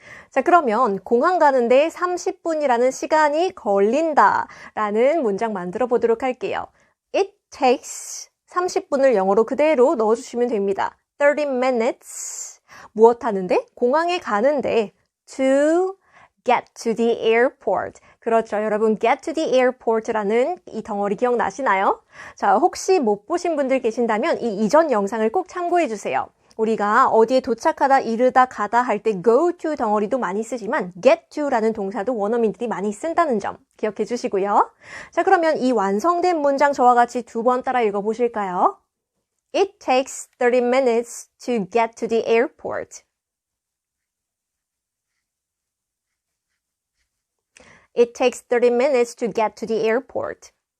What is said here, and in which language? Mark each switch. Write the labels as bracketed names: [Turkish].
[Korean] 자, 그러면 공항 가는데 30분이라는 시간이 걸린다 라는 문장 만들어 보도록 할게요. It takes 30분을 영어로 그대로 넣어주시면 됩니다. 30 minutes 무엇 하는데? [English] 공항에 가는데 to get to the airport. [Korean] 그렇죠. 여러분 get to the airport 라는 이 덩어리 기억나시나요? 자, 혹시 못 보신 분들 계신다면 이 이전 영상을 꼭 참고해 주세요. 우리가 어디에 도착하다, 이르다, 가다 할 때 go to 덩어리도 많이 쓰지만 get to라는 동사도 원어민들이 많이 쓴다는 점 기억해 주시고요. 자, 그러면 이 완성된 문장 저와 같이 두 번 따라 읽어보실까요? [English] It takes 30 minutes to get to the airport. It takes 30 minutes to get to the airport.